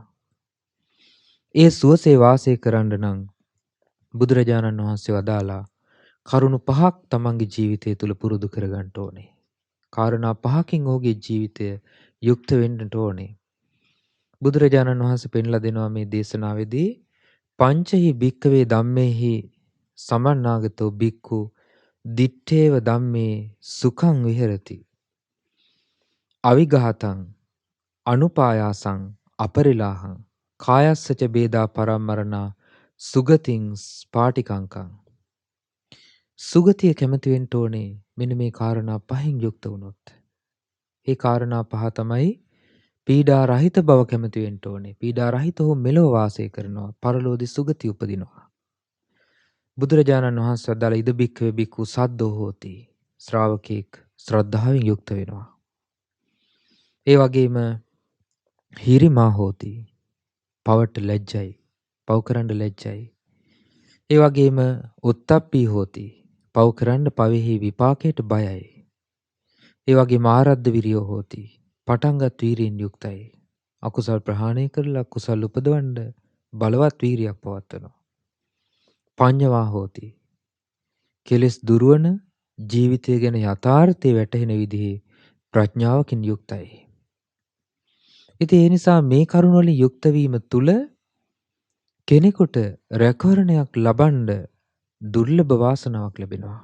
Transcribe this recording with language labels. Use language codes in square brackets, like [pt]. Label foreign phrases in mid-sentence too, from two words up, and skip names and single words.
[si] ඒ සුවසේ වාසය කරන්න නම් බුදුරජාණන් වහන්සේ වදාලා කරුණු 5ක් තමන්ගේ ජීවිතය තුළ පුරුදු කරගන්න ඕනේ. කාරණා 5කින් ඔහුගේ ජීවිතය යුක්ත වෙන්නට ඕනේ. බුදුරජාණන් වහන්සේ පෙන්ලා දෙනවා මේ දේශනාවේදී [pi] පංචහි භික්කවේ ධම්මේහි සමන්නාගතෝ භික්ඛු දිත්තේව ධම්මේ සුඛං විහෙරති. අවිඝාතං අනුපායාසං අපරිලාහං කායස්සච බේදා පරම්මරණා සුගතින් ස්පාටිකංකං. [si] සුගතිය කැමති වෙන්න ඕනේ මෙන්න මේ කාරණා 5න් යුක්ත වුණොත්. ඒ කාරණා 5 තමයි පීඩා රහිත බව කැමති වෙන්න ඕනේ. පීඩා රහිතව මෙලොව වාසය කරනවා. පරලෝකදී සුගතිය උපදිනවා. බුදුරජාණන් වහන්සේ වදාළ [pi] ඉද බික්කවේ බික්කු සද්දෝ හෝති. [si] ශ්‍රාවකෙක් ශ්‍රද්ධාවෙන් යුක්ත වෙනවා. ඒ වගේම [pi] හිරිමා හෝති. [si] පවට ලැජ්ජයි. පව් කරන්න ලැජ්ජයි. ඒ වගේම [pi] උත්තප්පී හෝති. [si] පව් කරන්න පවෙහි විපාකයට බයයි. ඒ වගේම [pi] ආරද්ධ විරියෝ හෝති. [si] පටන්ගත් වීරියෙන් යුක්තයි. අකුසල් ප්‍රහාණය කරලා කුසල් උපදවන්න බලවත් වීරියක් පවත්වනවා. [pi] පඤ්ඤවා හෝති. [si] කෙලෙස් දුරවන ජීවිතය ගැන යථාර්ථය වැටහෙන විදිහේ ප්‍රඥාවකින් යුක්තයි. ඉතින් ඒ නිසා මේ කරුණ වලින් යුක්ත වීම තුල කෙනෙකුට රැකවරණයක් ලබන්න දුර්ලභ වාසනාවක් ලැබෙනවා.